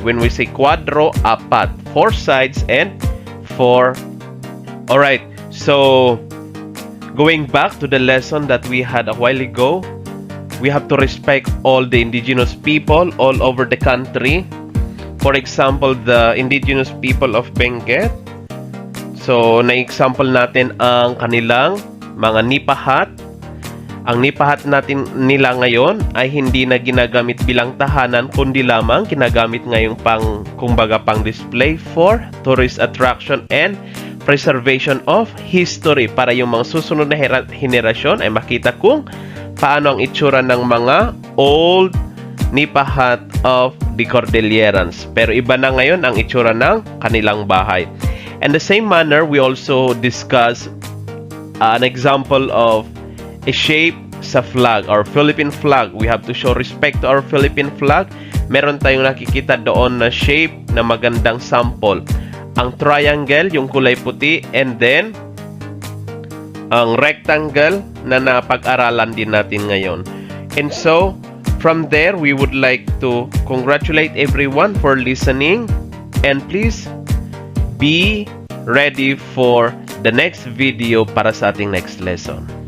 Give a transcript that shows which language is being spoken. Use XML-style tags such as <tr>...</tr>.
<en>When we say quadro, 4 sides and 4. Alright, so going back to the lesson that we had a while ago, we have to respect all the indigenous people all over the country. For example, the indigenous people of Benguet.</en> <tl>So, na-example natin ang kanilang mga nipahat. Ang nipahat nila ngayon ay hindi na ginagamit bilang tahanan, kundi lamang ginagamit ngayong kumbaga pang display</tl> <en>for tourist attraction and preservation of history,</en> <tl>para yung mga susunod na henerasyon ay makita kung paano ang itsura ng mga</tl> <en>old nipahat of the Cordillerans.</en> <tl>Pero iba na ngayon ang itsura ng kanilang bahay.</tl> <en>In the same manner, we also discuss an example of a shape sa flag, our Philippine flag. We have to show respect to our Philippine flag.</en> <tl>Meron tayong nakikita doon na shape na magandang sample. Ang triangle, yung kulay puti,</tl> <en>and then</en> <tl>ang rectangle na napag-aralan din natin ngayon.</tl> <en>And so, from there, we would like to congratulate everyone for listening, and please be ready for the next video</en> <tl>para sa ating</tl> <en>next lesson.</en>